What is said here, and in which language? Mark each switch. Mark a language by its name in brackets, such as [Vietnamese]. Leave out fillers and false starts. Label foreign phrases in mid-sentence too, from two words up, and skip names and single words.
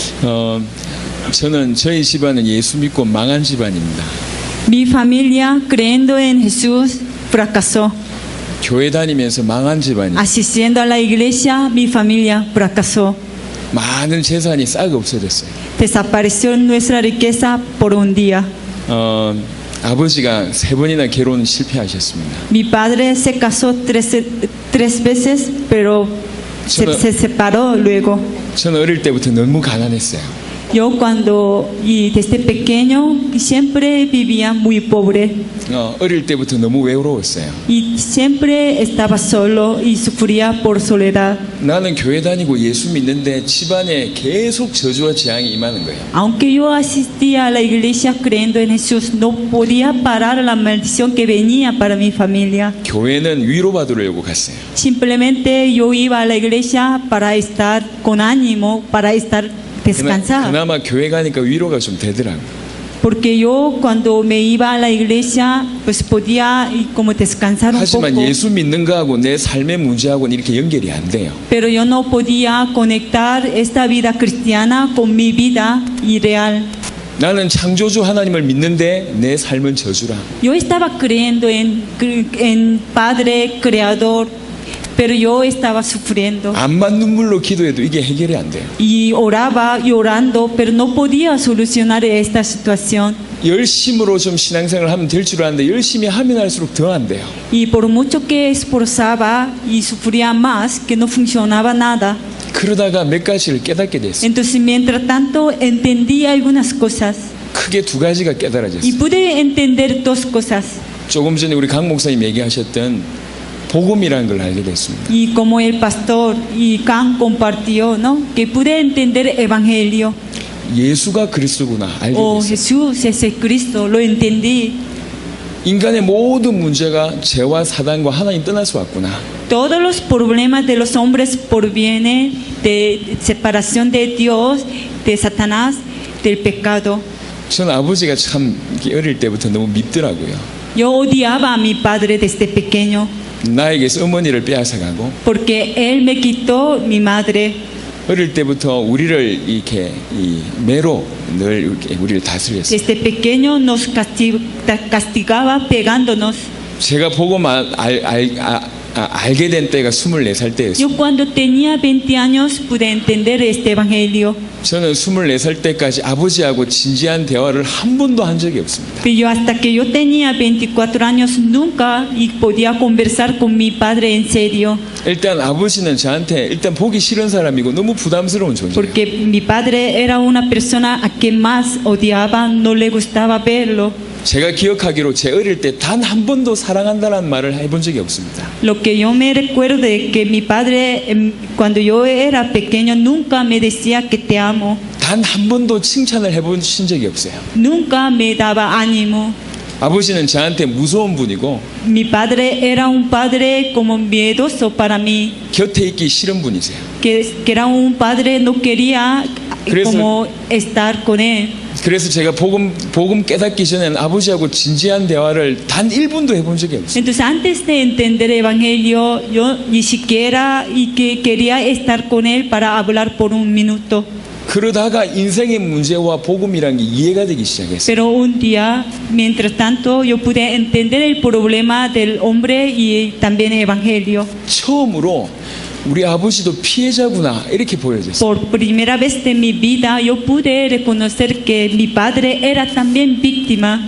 [Korean] 저는 저희 집안은 예수 믿고 망한 집안입니다. [Spanish] Mi familia, creyendo en Jesús, fracasó. [Korean] 교회 다니면서 망한 집안입니다. [Spanish] Asistiendo a la iglesia, mi familia fracasó. [Korean] 많은 재산이 싹 없어졌어요. [Spanish] Desapareció nuestra riqueza por un día. [Korean] 아버지가 3번이나 결혼 실패하셨습니다. [Spanish] Mi padre se casó tres veces, pero se separó luego. [Korean] 저는 어릴 때부터 너무 가난했어요. [Spanish] Yo desde pequeño siempre vivía muy pobre [Korean] 어릴 때부터 너무 외로웠어요. [Spanish] y siempre estaba solo y sufría por soledad. [Korean] 나는 교회 다니고 예수 믿는데 집안에 계속 저주와 재앙이 임하는 거예요. [Spanish] Aunque yo asistía a la iglesia creyendo en Jesús, no podía parar la maldición que venía para mi familia. [Korean] 교회는 위로받으려고 갔어요. [Spanish] Simplemente yo iba a la iglesia para estar con ánimo, para estar descansar. [Korean] 그나마 교회 가니까 위로가 좀 되더라고요. [Spanish] Porque yo cuando me iba a la iglesia pues podía como descansar un [Korean] 하지만 [Spanish] poco. [Korean] 예수 믿는 거하고 내 삶의 문제하고는 이렇게 연결이 안 돼요. [Spanish] Pero yo no podía conectar esta vida cristiana con mi vida irreal. [Korean] 나는 창조주 하나님을 믿는데 내 삶은 저주라. [Spanish] Yo estaba creyendo en Padre Creador, pero yo estaba sufriendo. [Korean] 암만 눈물로 기도해도 이게 해결이 안 돼요. [Spanish] Y oraba llorando, pero no podía solucionar esta situación. [Korean] 열심으로 좀 신앙생활을 하면 될 줄 아는데 열심히 하면 할수록 더 안 돼요. [Spanish] Y por mucho que esforzaba y sufría más, que no funcionaba nada. [Korean] 그러다가 몇 가지를 깨닫게 됐어요. [Spanish] Entonces, mientras tanto, entendí algunas cosas. [Korean] 크게 2가지가 [Spanish] Y [Korean] 깨달아졌어요. [Spanish] pude entender dos cosas. [Korean] 조금 전에 우리 강 목사님 얘기하셨던 복음이라는 걸 알게 됐습니다. [Spanish] Y como el pastor y Khan compartió, ¿no? Que pude entender el evangelio. [Korean] 예수가 그리스도구나 알게 Oh, 됐어요. [Spanish] Jesús es el Cristo, lo entendí. [Korean] 인간의 모든 문제가 죄와 사단과 하나님 떠나서 왔구나. [Spanish] Todos los problemas de los hombres provienen de separación de Dios, de Satanás, del pecado. [Korean] 저는 아버지가 참 어릴 때부터 너무 밉더라고요. [Spanish] Yo odiaba a mi padre desde pequeño [Korean] 나에게서 어머니를 빼앗아가고 [Spanish] porque él me quitó mi madre. [Korean] 어릴 때부터 우리를 이렇게 매로 늘 이렇게 우리를 다스렸어요. [Spanish] Desde pequeño nos castigaba pegándonos. [Korean] 제가 복음 알게 된 때가 24살 때였어요. [Spanish] Yo cuando tenía 20 años pude entender este evangelio. [Korean] 저는 24살 때까지 아버지하고 진지한 대화를 한 번도 한 적이 없습니다. [Spanish] Pero hasta que yo tenía 24 años nunca podía conversar con mi padre en serio. [Korean] 일단 아버지는 저한테 일단 보기 싫은 사람이고 너무 부담스러운 존재예요. [Spanish] Porque mi padre era una persona a quien más odiaba, no le gustaba verlo. [Korean] 제가 기억하기로 제 어릴 때 단 한 번도 사랑한다는 말을 해본 적이 없습니다. [Spanish] Lo que yo me recuerdo es que mi padre, cuando yo era pequeño, nunca me decía que te amo. [Korean] 단 한 번도 칭찬을 해보신 적이 없어요. [Spanish] Nunca me daba ánimo. [Korean] 아버지는 저한테 무서운 분이고 [Spanish] Mi padre era un padre como miedoso para mí. [Korean] 곁에 있기 싫은 분이세요. [Spanish] Que era un padre, no quería como estar con él. [Korean] 그래서 제가 복음 깨닫기 전에는 아버지하고 진지한 대화를 단 1분도 해본 적이 없어요. [Spanish] Entonces, antes de entender el evangelio, yo ni siquiera quería estar con él para hablar por un minuto. [Korean] 그러다가 인생의 문제와 복음이란 게 이해가 되기 시작했어요. [Spanish] Pero un día, mientras tanto, yo pude entender el problema del hombre y también el evangelio. [Korean] 처음으로 우리 아버지도 피해자구나 이렇게 보여졌어요. [Spanish] Por primera vez de mi vida, yo pude reconocer que mi padre era también víctima.